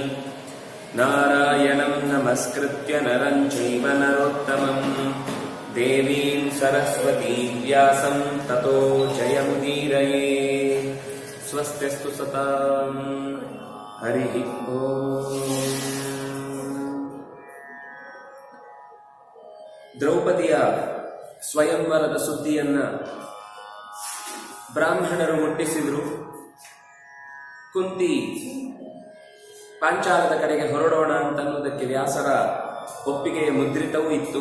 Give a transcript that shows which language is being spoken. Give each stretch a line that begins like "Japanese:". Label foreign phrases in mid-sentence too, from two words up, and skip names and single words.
Sanskrit: नारायणं नमस्कृत्य नरं चैव नरोत्तमम् देवीं सरस्वतीं व्यासं ततो जयमुदीरये। स्वस्त्यस्तु सतां हरिः ओम्।
Kannada: ದ್ರೌಪದಿಯ ಸ್ವಯಂವರದ ಸುದ್ದಿಯನ್ನ ಬ್ರಾಹ್ಮಣರು ಮುಟ್ಟಿಸಿದ್ರು. ಕುಂತಿ ಪಾಂಚಾಲದ ಕಡೆಗೆ ಹೊರಡೋಣ ಅಂತನ್ನುವುದಕ್ಕೆ ವ್ಯಾಸರ ಒಪ್ಪಿಗೆಯ ಮುದ್ರಿತವೂ ಇತ್ತು.